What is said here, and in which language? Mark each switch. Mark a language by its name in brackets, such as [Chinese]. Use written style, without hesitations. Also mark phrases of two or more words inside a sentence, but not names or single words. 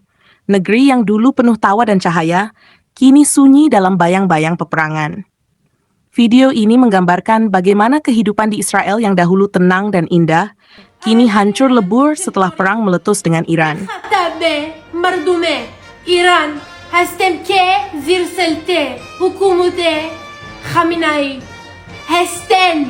[Indonesian] Negeri yang dulu penuh tawa dan cahaya, kini sunyi dalam bayang-bayang peperangan. Video ini menggambarkan bagaimana kehidupan di Israel yang dahulu tenang dan indah, kini hancur lebur setelah perang meletus dengan Iran. [Persian] Iran هستم که زیر سلطه حکومت خامنه‌ای هستند